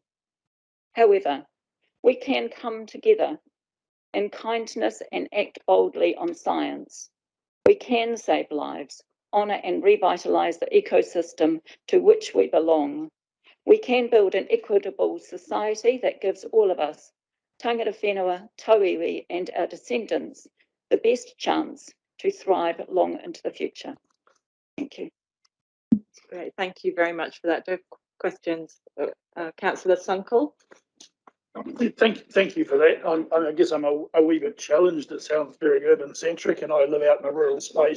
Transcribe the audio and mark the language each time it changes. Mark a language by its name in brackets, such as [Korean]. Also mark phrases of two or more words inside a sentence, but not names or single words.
[English] However, we can come together in kindness and act boldly on science. We can save lives, honour and revitalise the ecosystem to which we belong. We can build an equitable society that gives all of us, [Māori] tangata whenua, tauiwi [English] and our descendants, the best chance to thrive long into the future. Thank you. Great, thank you very much for that. Do you have questions? Councillor Sunkel? Thank you for that. I guess I'm a wee bit challenged. It sounds very urban centric and I live out in a rural space.